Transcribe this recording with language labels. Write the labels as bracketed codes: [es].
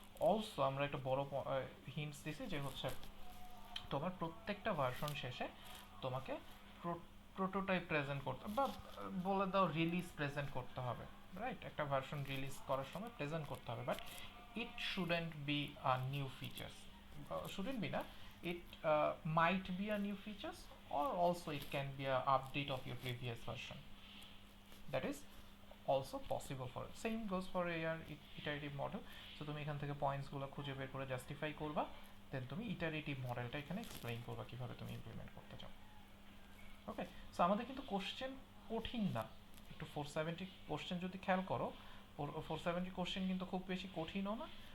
[bn] Also আমরা একটা বড় হিন্টস দিছি যে হচ্ছে তোমার প্রত্যেকটা ভার্সন শেষে তোমাকে প্রোটোটাইপ প্রেজেন্ট করতে বা বলে দাও রিলিজ প্রেজেন্ট করতে হবে, রাইট? একটা ভার্সন রিলিজ করার সময় প্রেজেন্ট করতে হবে, [en] But it shouldn't be a new features, shouldn't be না, it might be a new features, or also it can be a update of your previous version. That is also possible for it. Same goes for your iterative model. [bn] So তুমি এখান থেকে points গুলো খুঁজে বের করে justify করবা, দেন তুমি iterative মডেলটা এখানে এক্সপ্লেইন করবা কিভাবে তুমি ইমপ্লিমেন্ট করতে চাও। ওকে, সো আমাদের কিন্তু কোশ্চেন কঠিন না। একটু 470 কোশ্চেন যদি খেয়াল করো, 470 কোশ্চেন কিন্তু খুব বেশি কঠিনও না।